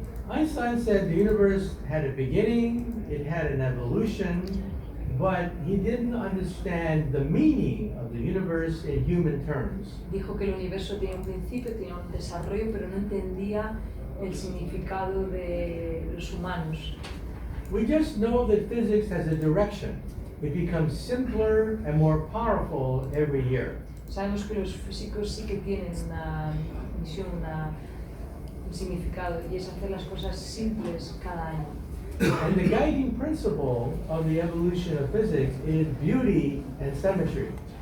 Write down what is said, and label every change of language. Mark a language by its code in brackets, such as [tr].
[en] Einstein said the universe had a beginning, it had an evolution, but he didn't understand the meaning of the universe in human terms. [es] Dijo que el universo tiene un principio, tiene un desarrollo, pero no entendía el significado de los humanos. [en] We just know that physics has a direction. It becomes simpler and more powerful every year. [es] Sabemos que los físicos sí que tienen una misión, un significado, y es hacer las cosas simples cada año. [en] And the guiding principle of the evolution of physics is beauty and symmetry.